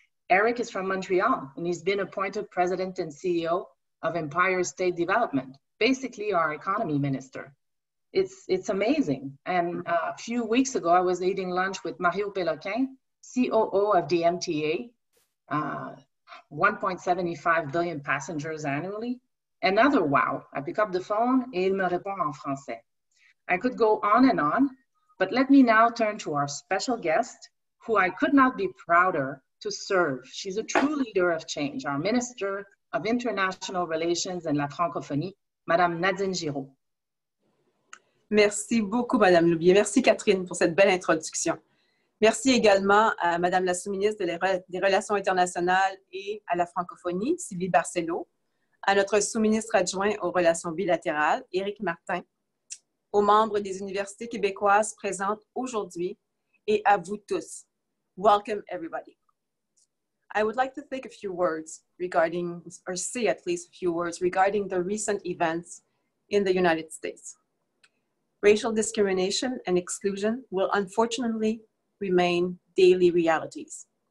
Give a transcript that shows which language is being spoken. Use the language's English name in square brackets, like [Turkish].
[English] Eric is from Montreal, and he's been appointed president and CEO of Empire State Development, basically our economy minister. It's amazing. And a few weeks ago, I was eating lunch with Mario Péloquin, COO of the MTA, 1.75 billion passengers annually. Another wow, I pick up the phone [French] et il me répond en français. [English] I could go on, but let me now turn to our special guest, who I could not be prouder to serve. She's a true leader of change, our Minister of International Relations and la Francophonie, Madame Nadine Giraud. [French] Merci beaucoup, Madame Loubier. Merci, Catherine, pour cette belle introduction. Merci également à Madame la sous-ministre des Relations internationales et à la francophonie, Sylvie Barcelo, à notre sous-ministre adjoint aux relations bilatérales, Éric Martin, aux membres des universités québécoises présentes aujourd'hui et à vous tous. [English] Welcome, everybody. I would like to think a few words regarding, or say at least a few words regarding the recent events in the United States. Racial discrimination and exclusion will unfortunately remain daily realities.